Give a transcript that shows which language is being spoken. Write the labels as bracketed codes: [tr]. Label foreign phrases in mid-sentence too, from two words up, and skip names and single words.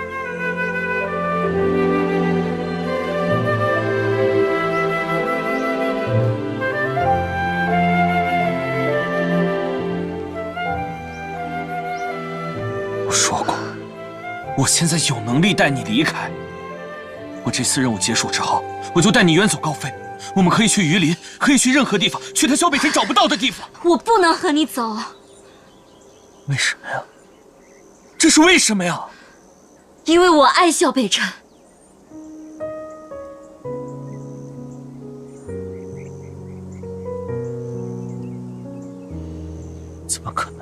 [zh] 我說過，我現在有能力帶你離開。我這次任務結束之後，我就帶你遠走高飛。我們可以去榆林，可以去任何地方，去他蕭北辰找不到的地方。我不能和你走。為什麼呀？這是為什麼呀？因為我愛蕭北辰。怎麼可能？